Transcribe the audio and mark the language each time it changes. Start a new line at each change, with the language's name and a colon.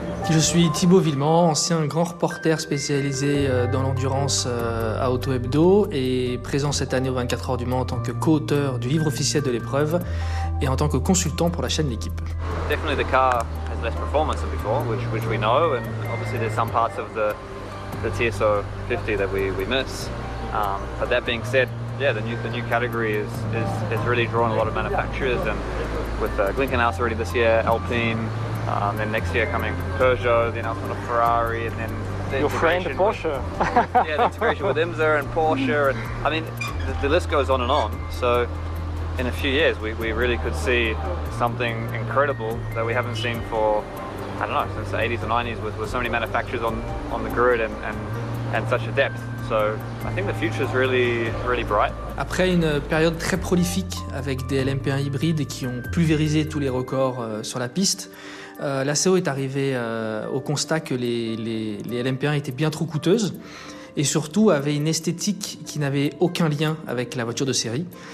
French: Je suis Thibaut Villeman, ancien grand reporter spécialisé dans l'endurance à Auto Hebdo et présent cette année aux 24 heures du Mans en tant que co-auteur du livre officiel de l'épreuve et en tant que consultant pour la chaîne L'Équipe.
English: Definitely the car has less performance than before, which we know, and obviously there's some parts of the TSO 50 that we miss. But that being said, yeah, the new category is really drawing a lot of manufacturers, and with Glickenhaus already this year, Alpine, then next year coming Peugeot, then up on a Ferrari, and then your friend Porsche. The integration with IMSA and Porsche, and I mean the list goes on and on. So in a few years, we really could see something incredible that we haven't seen for, I don't know, since the 80s or 90s with so many manufacturers on the grid and such a depth. So I think the future is really, really bright.
French: Après une période très prolifique avec des LMP1 hybrides qui ont pulvérisé tous les records sur la piste, la CEO est arrivée au constat que les LMP1 étaient bien trop coûteuses et surtout avaient une esthétique qui n'avait aucun lien avec la voiture de série.